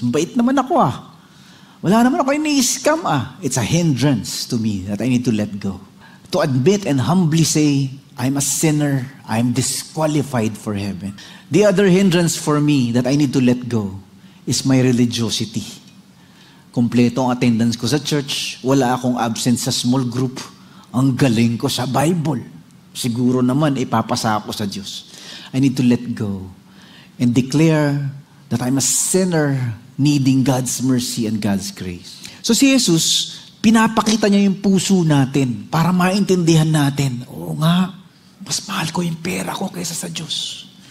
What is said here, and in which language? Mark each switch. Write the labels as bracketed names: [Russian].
[Filipino] Mabait naman ako Wala naman ako ini-scam [English] It's a hindrance to me that I need to let go. To admit and humbly say, I'm a sinner, I'm disqualified for heaven. The other hindrance for me that I need to let go is my religiosity. [Filipino] Kompleto ang attendance ko sa church, wala akong absent sa small group, ang galing ko sa Bible. Siguro naman, ipapasa ako sa Diyos. [English] I need to let go and declare that I'm a sinner needing God's mercy and God's grace. [Filipino] So si Jesus, pinapakita niya yung puso natin para maintindihan natin, oo nga, mas mahal ko yung pera ko kaysa sa Diyos.